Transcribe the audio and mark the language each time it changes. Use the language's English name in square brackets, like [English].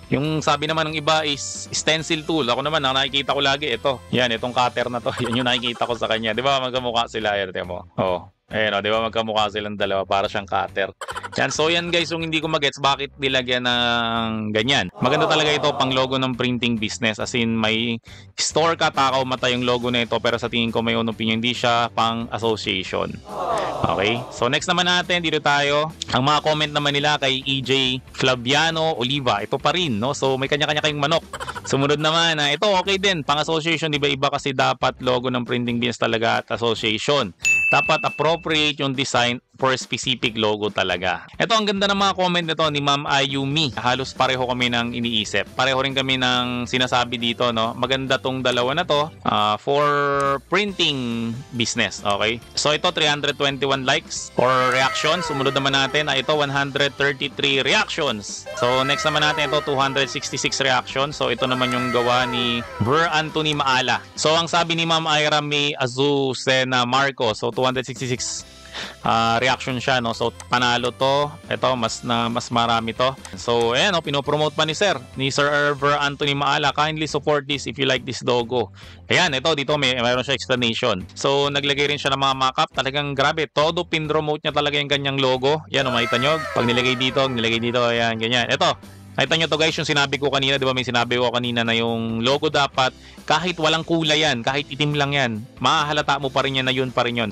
[Filipino] Yung sabi naman ng iba is stencil tool. Ako naman, ang nakikita ko lagi, ito. Yan, itong cutter na to. Yan yung nakikita ko sa kanya. Di ba magkamukha sila? Yan, mo. Oh. Ayan, di ba magkamukha silang dalawa para siyang cutter. Yan, so yan guys, yung hindi ko magets bakit nilagyan ng ganyan. Maganda talaga ito pang logo ng printing business. As in, may store ka, takaw mata yung logo na ito. Pero sa tingin ko may own opinion, hindi siya pang association. Okay, so next naman natin, dito tayo. Ang mga comment naman nila kay EJ Flaviano Oliva. Ito pa rin, no? So may kanya-kanya kayong manok. Sumunod naman, ito okay din. Pang association, iba-iba kasi dapat logo ng printing business talaga at association. [English] Dapat appropriate yung design for a specific logo talaga. [Filipino] Ito, ang ganda ng mga comment nito ni Ma'am Ayumi. Halos pareho kami ng iniisip. Pareho rin kami ng sinasabi dito, no? Maganda tong dalawa na to [English] for printing business, [Filipino] okay? So ito, 321 likes or reactions. Sumunod naman natin, ito, 133 reactions. So next naman natin, ito, 266 reactions. So ito naman yung gawa ni Ver Anthony Maala. So ang sabi ni Ma'am Ira May Azucena Marco, so 266 reaction siya, no? So panalo to. Ito mas marami to. So ayan, pinopromote pa ni Sir Ver Anthony Maala. [English] Kindly support this if you like this logo. [Filipino] Ayan, ito dito mayroon siya explanation. So naglagay rin siya ng mga mock-up. Talagang grabe, todo pin-promote niya talaga yung ganyang logo. Yan, makita nyo. Pag nilagay dito, ayan, ganyan. Ito, nakita nyo to guys, yung sinabi ko kanina, di ba may sinabi ko kanina na yung logo dapat kahit walang kulay yan, kahit itim lang yan, mahahalata mo pa rin yan na yun pa rin yun.